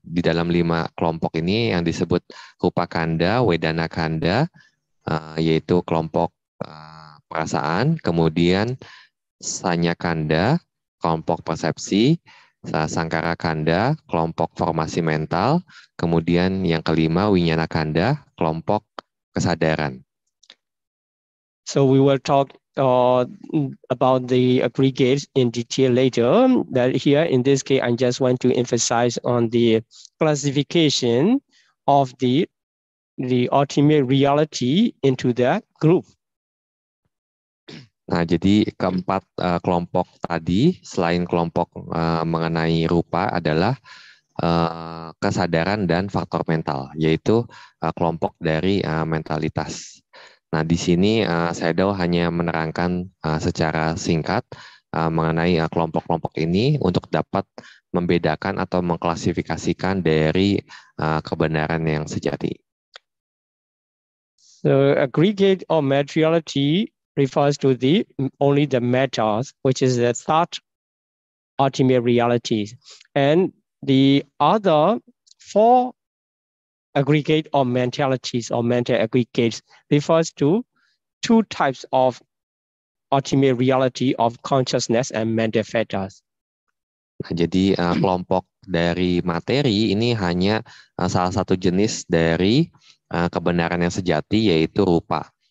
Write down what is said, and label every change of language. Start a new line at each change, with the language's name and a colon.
Indonesian: Di dalam 5 kelompok ini yang disebut rupa kanda, vedana kanda, yaitu kelompok perasaan, kemudian sanya kanda, kelompok persepsi, sankhara kanda, kelompok formasi mental, kemudian yang kelima vijnana kanda, kelompok kesadaran.
English: So we will talk about the aggregates in detail later. That here in this case, I just want to emphasize on the classification of the ultimate reality into that group.
Indonesian: Nah, jadi keempat kelompok tadi, selain kelompok mengenai rupa, adalah kesadaran dan faktor mental, yaitu kelompok dari mentalitas. Nah, di sini Shadow hanya menerangkan secara singkat mengenai kelompok-kelompok ini untuk dapat membedakan atau mengklasifikasikan dari kebenaran yang sejati.
English: So, aggregate of materiality refers to only the matters, which is the third ultimate reality. And the other 4 aggregate of mentalities or mental aggregates refers to 2 types of ultimate reality of consciousness and mental factors.
Indonesian: Nah, jadi kelompok dari materi ini hanya salah satu jenis dari kebenaran yang sejati, yaitu rupa.